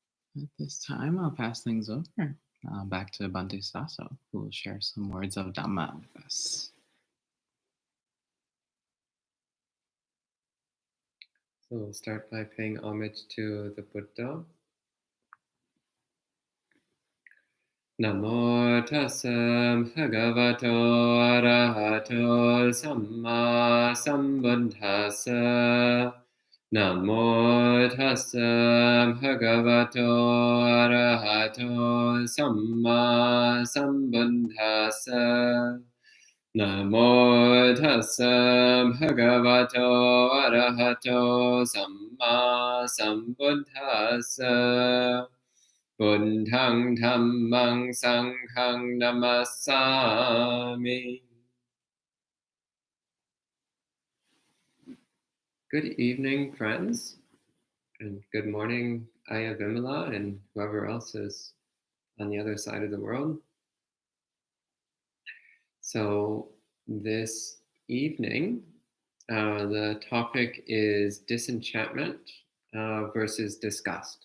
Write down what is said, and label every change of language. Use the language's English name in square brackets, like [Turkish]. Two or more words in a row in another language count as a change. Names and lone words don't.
[English] At this time, I'll pass things over back to Bhante Suddhaso, who will share some words of Dhamma with us. So we'll start by paying homage to the Buddha. [Pali] Namo tassa bhagavato arahato samma sambuddhassa. Namo tassa bhagavato arahato samma sambuddhassa. Namo tassa bhagavato arahato samma sambuddhassa. Buddhang dhammang sanghang namasami. [English] Good evening, friends, and good morning, Aya Vimala, and whoever else is on the other side of the world. So this evening, the topic is disenchantment versus disgust.